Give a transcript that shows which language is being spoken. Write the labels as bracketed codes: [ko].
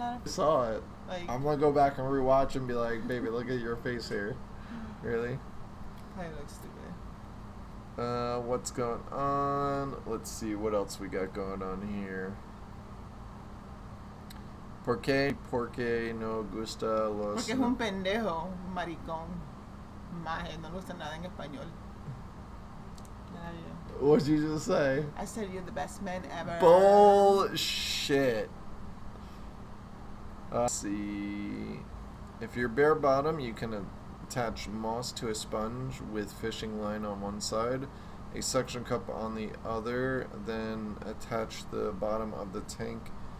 [en] I of... saw it. Like, I'm gonna go back and rewatch and be like, baby, look at your face here. Really? I look stupid. What's going on? Let's see what else we got going on here. [es] Porque no gusta los... Porque es un pendejo, un maricón. Maje, no le gusta nada en español. Nada bien. [en] What'd you just say? I said you're the best man ever. Bullshit. Let's see. If you're bare bottom, you can attach moss to a sponge with fishing line on one side, a suction cup on the other, then attach the bottom of the tank.